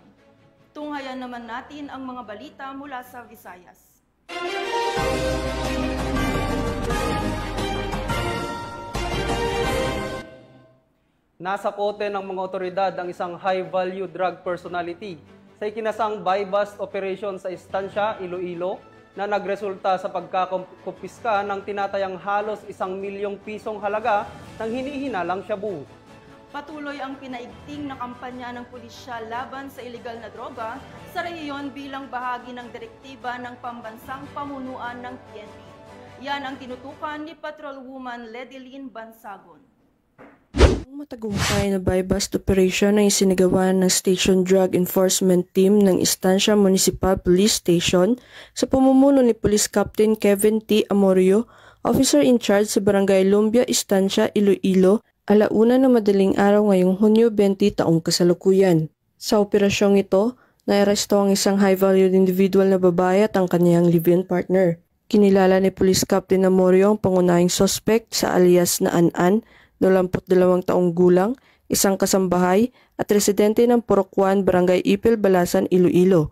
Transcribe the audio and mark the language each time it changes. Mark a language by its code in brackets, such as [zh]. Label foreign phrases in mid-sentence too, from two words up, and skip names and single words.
[tl] Tunghayan naman natin ang mga balita mula sa Visayas. Nasa kote ng mga otoridad ang isang [en] high-value drug personality [tl] sa ikinasang [en] buy-bust operation [tl] sa Estancia, Iloilo na nagresulta sa pagkakumpiska ng tinatayang halos 1 milyong pisong halaga ng hinihinalang shabu. Patuloy ang pinaigting na kampanya ng pulisya laban sa ilegal na droga sa rehiyon bilang bahagi ng direktiba ng pambansang pamunuan ng PNP. Yan ang tinutukan ni Patrolwoman Ledilyn Bansagon. Ang matagumpay na [en] buy-bust operation [tl] ay isinagawa ng Station Drug Enforcement Team ng Estancia Municipal Police Station sa pamumuno ni Police Captain Kevin T. Amorio, [en] Officer in Charge [tl] sa Barangay Lumbia, Estancia, Iloilo, alauna na madaling araw ngayong Hunyo 20 taong kasalukuyan. Sa operasyong ito, naaresto ang isang [en] high-valued individual [tl] na babae at ang kanyang [en] live-in partner. [tl] Kinilala ni Police Captain Amorio ang pangunahing suspect sa alias na An-An, 22 taong gulang, isang kasambahay at residente ng Purokwan, Barangay Ipil, Balasan, Iloilo.